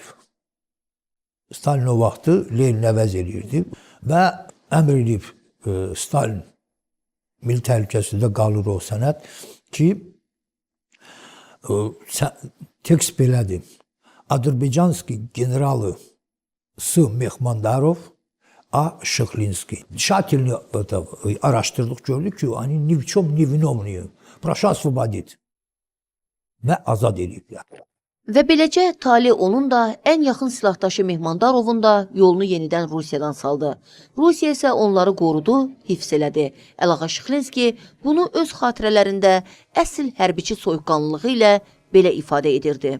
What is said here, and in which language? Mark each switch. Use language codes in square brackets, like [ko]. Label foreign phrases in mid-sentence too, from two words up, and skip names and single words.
[az] Stalin o vaxtı Lenin əvəz edirdi və əmr edib Stalin milli təhlükəsizlikdə qalır o sənəd ki, tekst belədir. Azərbaycanski generalı S. Mehmandarov, A. Şıklinski. Тщательно araştırdık, gördük ki, [ru] они ни в чем не виновны. Прошу освободить. [az] Və azad ediblər. Və beləcə tale onun da ən yaxın silahdaşı Mehmandarovun da yolunu yenidən Rusiyadan saldı. Rusiya isə onları qorudu, hifz elədi. Əlağa Şıklinski bunu öz xatirələrində əsl hərbiçi soyuqqanlılığı ilə belə ifadə edirdi.